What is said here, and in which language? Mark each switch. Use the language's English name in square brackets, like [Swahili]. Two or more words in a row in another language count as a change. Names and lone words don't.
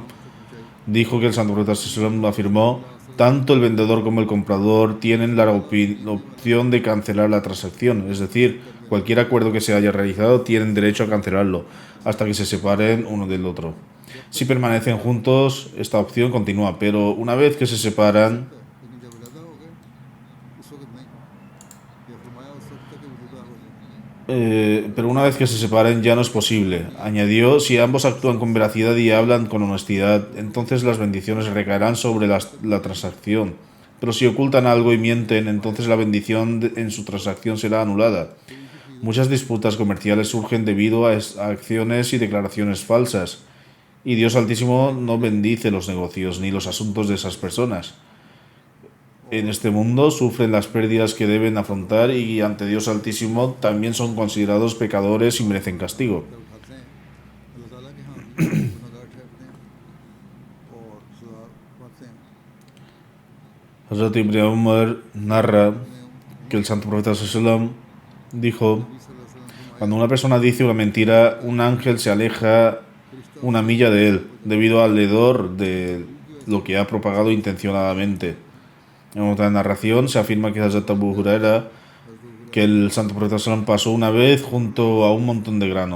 [Spanish] Dijo que el Santo Profeta Sallallahu afirmó, tanto el vendedor como el comprador tienen la opción de cancelar la transacción, es decir, cualquier acuerdo que se haya realizado tienen derecho a cancelarlo hasta que se separen uno del otro. Si permanecen juntos, esta opción continúa, pero una vez que se separan, [Urdu] لیکن جب الگ ہو گئے اس وقت نہیں یہ فرمایا اس وقت تک کہ وہ جدا ہو جائے [Spanish] pero una vez que se separen ya no es posible. Añadió, si ambos actúan con veracidad y hablan con honestidad, entonces las bendiciones recaerán sobre la transacción. Pero si ocultan algo y mienten, entonces la bendición en su transacción será anulada. Muchas disputas comerciales surgen debido a acciones y declaraciones falsas. Y Dios Altísimo no bendice los negocios ni los asuntos de esas personas. En este mundo sufren las pérdidas que deben afrontar y ante Dios Altísimo también son considerados pecadores y merecen castigo. [Urdu] اٹھاتے ہیں اللہ تعالیٰ کے یہاں گنہگار ٹھہرتے ہیں اور سزا پاتے ہیں [Spanish] Hazrat Ibn Umar narra que el Santo Profeta Sallallahu dijo, cuando una persona dice una mentira, un ángel se aleja una milla de él, debido al hedor de lo que ha propagado intencionadamente. En otra narración se afirma que Hazrat Abu Huraira, que el Santo Profeta Sallallahu pasó una vez junto a un montón de grano.